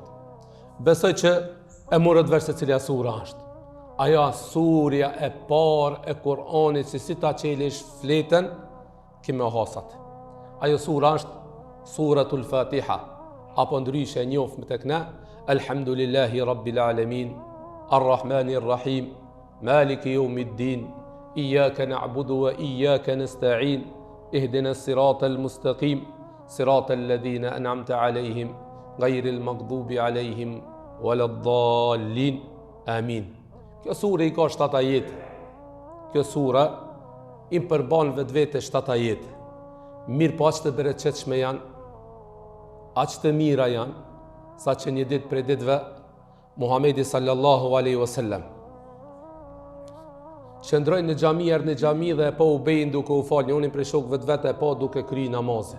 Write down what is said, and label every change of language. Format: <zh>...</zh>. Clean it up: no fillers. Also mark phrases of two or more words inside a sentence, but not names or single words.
<sq>Besoj që e morët vesh se cilja sura është. Ajo surja e parë e Kur'anit, si ta qelish fletën, kime hasat. Ajo sura është Suratul Fatiha, apo ndryshe e njofë tek ne,</sq> <ar>الحمد لله رب العالمين الرحمن الرحيم مالك يوم الدين إياك نعبد وإياك نستعين اهدنا الصراط المستقيم صراط الذين أنعمت عليهم غير المغضوب عليهم ولا الضالين.</ar> <sq>Amin. Kjo sure i ka 7 ajete. Kjo sure i përban vetvete 7 ajete. Mirë po aq të bereqetshme janë, aq të mira janë, sa që një ditë prej ditëve Muhamedi</sq> <ar>صلى الله عليه وسلم</ar> <sq>qëndroi në xhami, erdhi në xhami dhe e pa Ubejin duke u falë, njërin prej shokëve të vet e pa duke kryer namazin.</sq>